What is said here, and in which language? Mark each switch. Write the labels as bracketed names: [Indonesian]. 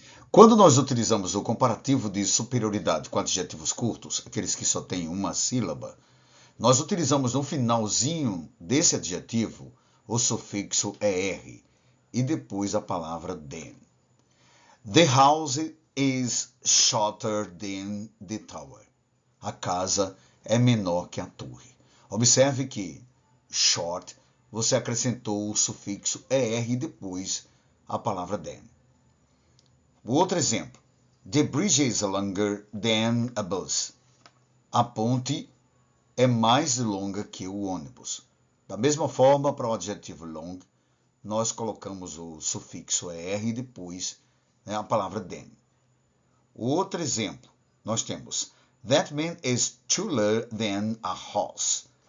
[Portuguese] Quando nós utilizamos o comparativo de superioridade com adjetivos curtos, aqueles que só têm uma sílaba, nós utilizamos no finalzinho desse adjetivo o sufixo er e depois a palavra than. [English] The house is shorter than the tower. [Portuguese] A casa é menor que a torre. Observe que short, você acrescentou o sufixo er e depois a palavra than. O outro exemplo. [English] The bridge is longer than a bus. [Portuguese] A ponte é mais longa que o ônibus. Da mesma forma, para o adjetivo long, nós colocamos o sufixo er e depois a palavra than. O outro exemplo, nós temos [English] That man is taller than a horse.